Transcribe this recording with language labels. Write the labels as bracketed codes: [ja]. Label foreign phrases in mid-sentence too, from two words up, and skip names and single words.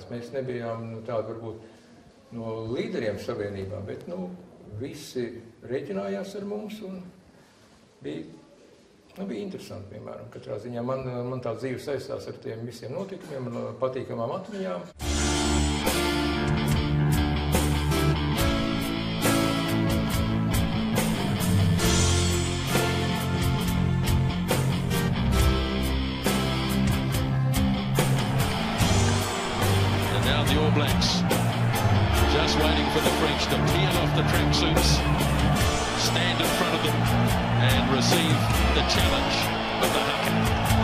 [lv] Mēs nebijām tādi varbūt no līderiem savienībā, bet visi rēķinājās ar mums un bija interesanti, piemēram, katrā ziņā. Man tā dzīve saistās ar tiem visiem notikumiem, ar patīkamām atmiņām. [en] And now the All Blacks just waiting for the French to peel off the tracksuits, stand in front of them and receive the challenge of the haka.